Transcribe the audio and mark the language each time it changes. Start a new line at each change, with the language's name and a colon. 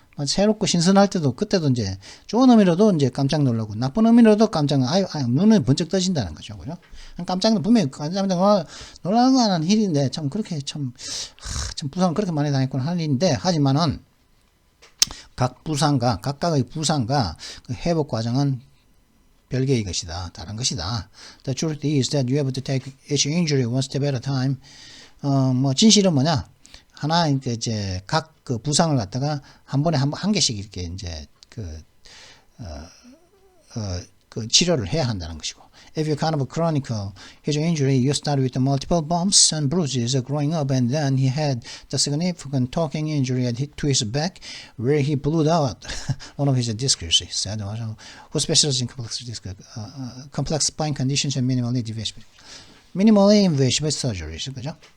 Korean: 새롭고 신선할 때도, 그때도 이제, 좋은 의미로도 이제 깜짝 놀라고, 나쁜 의미로도 눈을 번쩍 떠진다는 거죠. 그죠? 분명히 깜짝 놀라는 일인데, 참 부상을 그렇게 많이 당했구나 하는 일인데, 하지만은, 각각의 부상과 그 회복 과정은 별개의 것이다. 다른 것이다.
English: The truth is that you have to take each injury one step at a time.
Korean: 진실은 뭐냐? 하나, 이제, 그 부상을 갖다가 한 번에 한 개씩 이렇게 이제, 그 치료를 해야 한다는 것이고.
English: If you kind of chronicle his injury, you start with the multiple bumps and bruises growing up, and then he had the significant talking injury to his back, where he blew out one of his discs, he said, who specializes in complex spine conditions and minimally invasive surgeries,
Korean: 그죠?